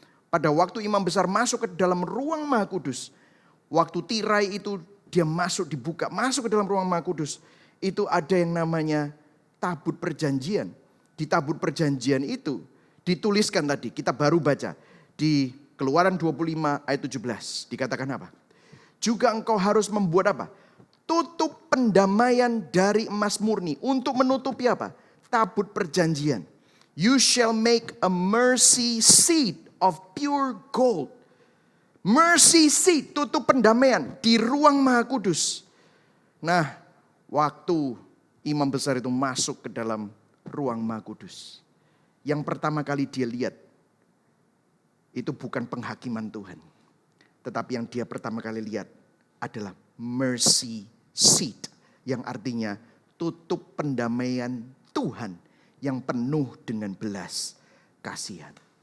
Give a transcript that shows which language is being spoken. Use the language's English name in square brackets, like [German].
[Indonesian] Pada waktu imam besar masuk ke dalam ruang maha kudus, waktu tirai itu dia dibuka, masuk ke dalam ruang maha kudus, itu ada yang namanya tabut perjanjian. Di tabut perjanjian itu dituliskan tadi, kita baru baca di Keluaran 25 ayat 17, dikatakan apa? Juga engkau harus membuat apa? Tutup pendamaian dari emas murni. Untuk menutupi apa? Tabut perjanjian. [English] You shall make a mercy seat of pure gold. [Indonesian] Mercy seat, tutup pendamaian di ruang maha kudus. Nah, waktu imam besar itu masuk ke dalam ruang maha kudus, yang pertama kali dia lihat itu bukan penghakiman Tuhan, tetapi yang dia pertama kali lihat adalah mercy seat, yang artinya tutup pendamaian Tuhan yang penuh dengan belas kasihan.